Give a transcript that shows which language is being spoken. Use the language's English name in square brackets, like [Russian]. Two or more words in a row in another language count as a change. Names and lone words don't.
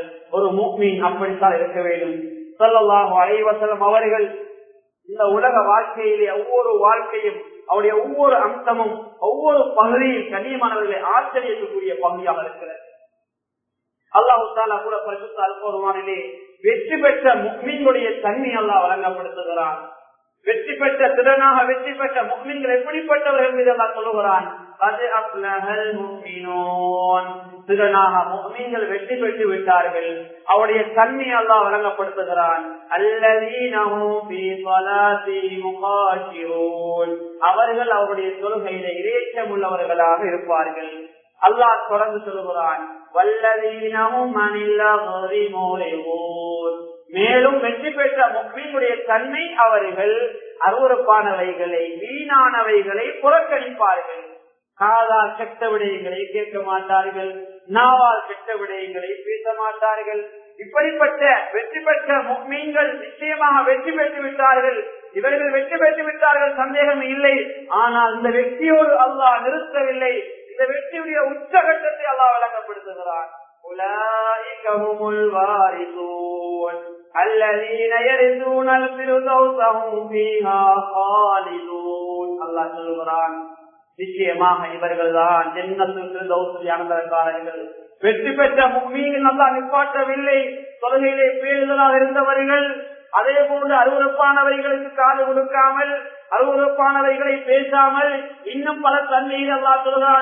[Tamil] ஒரு முஃமின் அப்படித்தான் இருக்க வேண்டும். [Arabic] صلى الله عليه وسلم [Tamil] அவர்கள் இந்த உலக வாழ்க்கையிலே ஒவ்வொரு வாழ்க்கையும், அவருடைய ஒவ்வொரு அம்சமும், ஒவ்வொரு பகுதியும் கண்ணியமானவர்களை ஆச்சரியத்துக்குரிய பகுதியாக இருக்கிறது. அல்லாஹ் தஆலா கூட பரிசுத்த அல் குர்ஆனிலே வெற்றி பெற்ற முஃமின்களுடைய தன்மை அல்லாஹ் வழங்கப்படுத்துகிறான். வெற்றி பெற்ற திறனாக வெற்றி பெற்ற முஃமின்கள் எப்படிப்பட்டவர்கள் என்று அல்லாஹ் சொல்லுகிறான். [Arabic] قد أفلح المؤمنون. [Tamil] திறனாக முஃமின்கள் வெற்றி பெற்று விட்டார்கள். அவருடைய தன்மை அல்லாஹ் வழங்கப்படுத்துகிறான். [Arabic] الذين هم في صلاتهم خاشعون. [Tamil] அவர்கள் அவருடைய தொழுகையிலே இறைச்சம் உள்ளவர்களாக இருப்பார்கள். அல்லாஹ் தொடர்ந்து சொல்லுகிறான், [Arabic] والذين هم عن اللغو معرضون. [Tamil] மேலும் வெற்றி பெற்ற முஃமினுடைய தன்மை, அவர்கள் அருவருப்பானவைகளை, வீணானவைகளை புறக்கணிப்பார்கள். காதால் கெட்ட விடயங்களை கேட்க மாட்டார்கள், நாவால் கெட்ட விடயங்களை பேச மாட்டார்கள். இப்படிப்பட்ட வெற்றி பெற்ற முஃமின்கள் நிச்சயமாக வெற்றி பெற்று விட்டார்கள். இவர்கள் வெற்றி பெற்று விட்டார்கள், சந்தேகம் இல்லை. ஆனால் இந்த வெற்றியோடு அல்லாஹ் நிறுத்தவில்லை. இந்த வெற்றியுடைய உச்சகட்டத்தை அல்லாஹ் வழங்கப்படுத்துகிறார். [Arabic] أولئك هم الوارثون الذين يرثون الفردوس هم فيها خالدون. [Tamil] அல்லாஹ் சொல்கிறான், நிச்சயமாக இவர்கள்தான் ஜன்னத்துல் ஃபிர்தௌஸில் அமர்ந்தவர்கள். வெற்றி பெற்ற முஃமினீன் அல்லாஹ் நிப்பாட்டவில்லை. தொழுகையிலே பேணுதலாக இருந்தவர்கள், அதே போன்று அருவருப்பானவைகளுக்கு காது கொடுக்காமல், அருவருப்பானவைகளை பேசாமல், இன்னும் பல தன்மைகள் அல்லாஹ் சொல்கிறான்.